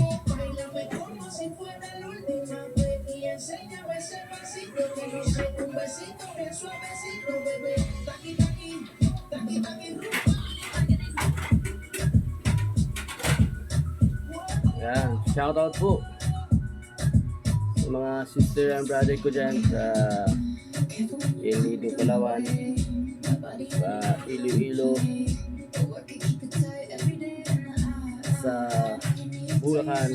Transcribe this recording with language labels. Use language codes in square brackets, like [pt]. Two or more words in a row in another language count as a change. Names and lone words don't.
[es] Bailame como si fuera la última vez y enséñame ese pasito que no sé, un besito bien suavecito, bebé. Taqui, taqui, taqui, taqui, rumba. [tl] Yan, [en] shout out [tl] po sa mga [en] sister and brother [tl] ko dyan sa Iloilo, Palawan, sa Iloilo, sa Bulacan.